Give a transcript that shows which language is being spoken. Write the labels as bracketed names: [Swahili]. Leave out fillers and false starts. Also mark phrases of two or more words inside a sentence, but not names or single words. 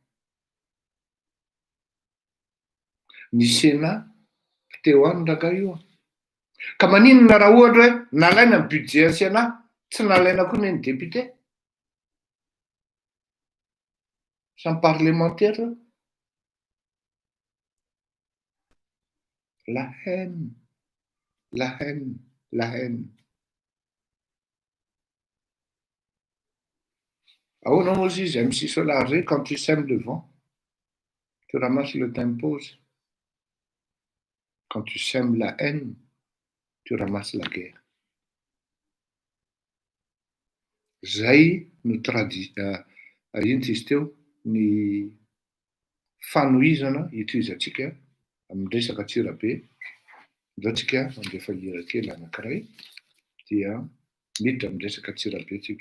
[Malagasy] Ny Sénat teo any rangahy io ka maninona raha ohatra hoe nalaina ny budget ny Sénat tsy nalaina koa ny député samy parlementaire. [French] La haine, la haine, la haine. [Malagasy] Ahoana moa izy [French] MC Solar, quand tu sèmes le vent, tu ramasses le t'impose. Quand tu sèmes la haine, tu ramasses la guerre. [Malagasy] Zay no ino izy teo ny fanohizana itoizantsika amin'ny resaka tsirabe. Indao tsika mandefa hira kely anankiray dia miditra amin'ny resaka tsirabe tsika.